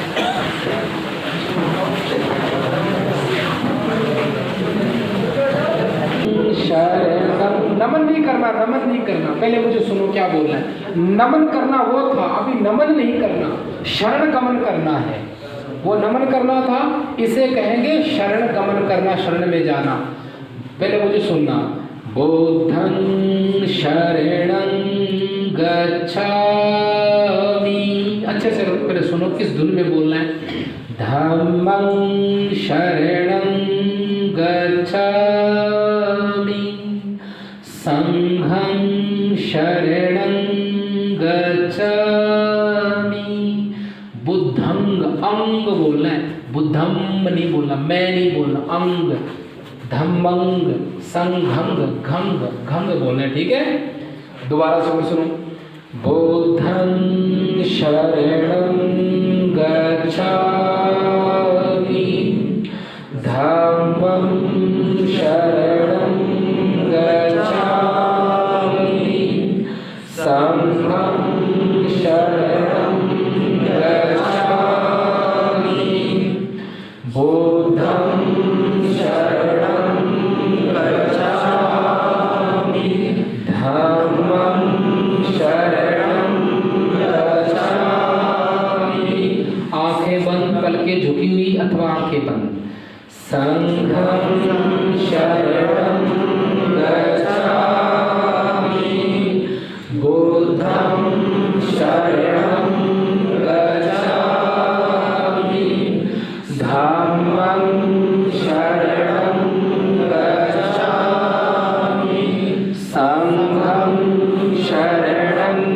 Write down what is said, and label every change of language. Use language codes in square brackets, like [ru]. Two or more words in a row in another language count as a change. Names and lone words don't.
[hi] नमन नहीं करना, नमन नहीं करना। पहले मुझे सुनो क्या बोलना है। नमन करना वो था, अभी नमन नहीं करना, शरण गमन करना है। वो नमन करना था, इसे कहेंगे शरण गमन करना, शरण में जाना। पहले मुझे सुनना। [pi] बुद्धं शरणं गच्छामि, [hi] अच्छे से पहले सुनो किस धुन में बोलना है। [pi] धम्मं शरणं गच्छामि, संघं शरणं गच्छामि। बुद्धंग, [hi] अंग बोलना है, बुद्धम नहीं बोलना, मैं नहीं बोलना, अंग। [pi] धम्मंग, संघंग, घंग, घंग [hi] बोलना है, ठीक है। दोबारा सुनो। [pi] बुद्धं शरणं गच्छामि, धम्मं शरणं गच्छामि, संघं शरणं गच्छामि, बुद्धं शरणं गच्छामि, धम्मं शरणं गच्छामि। [hi] आंखें बंद, पलकें झुकी हुई अथवा आंखें बंद। [pi] संघं शरणं गच्छामि, बुद्धं शरणं गच्छामि, धम्मं शरणं गच्छामि, संघं शरणं